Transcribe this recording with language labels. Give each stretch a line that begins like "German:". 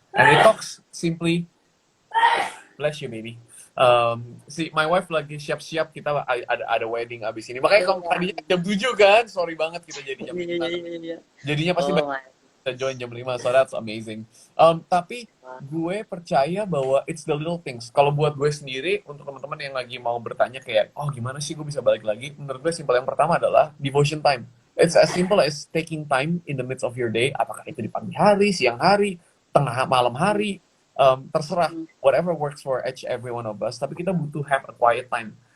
English: And it talks simply, bless you baby. My wife
Indonesian: lagi siap-siap, kita ada wedding abis ini. Makanya kalau tadinya jam 7 kan, sorry banget kita jadi jam 5. Iya. Jadinya pasti
English: Oh my.
Indonesian: kita join jam 5,
English: so that's amazing.
Indonesian: Tapi gue percaya bahwa
English: it's the little things.
Indonesian: Kalau buat gue sendiri, untuk teman-teman yang lagi mau bertanya kayak, oh gimana sih gue bisa balik lagi? Menurut gue simple, yang pertama adalah devotion time.
English: It's as simple as taking time in the midst of your day,
Indonesian: apakah itu di pagi hari, siang hari, tengah malam hari, terserah,
English: whatever works for every one of us.
Indonesian: Tapi kita butuh
English: have a quiet time.